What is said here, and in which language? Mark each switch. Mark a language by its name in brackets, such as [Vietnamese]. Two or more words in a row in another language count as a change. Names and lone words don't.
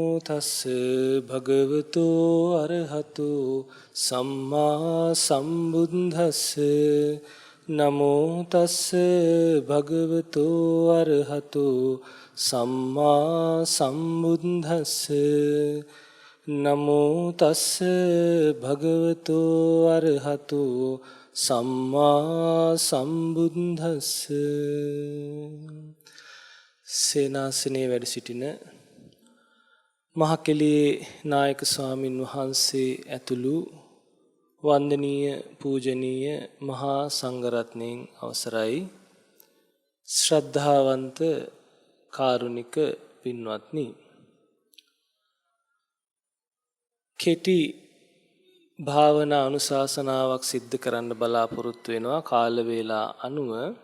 [Pali] තස්ස භගවතු අරහතු සම්මා සම්බුද්දස්ස නමෝ තස්ස භගවතු අරහතු සම්මා සම්බුද්දස්ස නමෝ තස්ස භගවතු අරහතු සම්මා සම්බුද්දස්ස. [Sinhala] සේනාසනේ වැඩ සිටින මහකෙළියේ නායක ස්වාමින් වහන්සේ ඇතුළු වන්දනීය පූජනීය මහා සංඝරත්නයන් අවසරයි. ශ්‍රද්ධාවන්ත කාරුණික පින්වත්නි, කෙටි භාවනා අනුශාසනාවක් සිද්ධ කරන්න බලාපොරොත්තු වෙනවා කාල වේලා අනුව.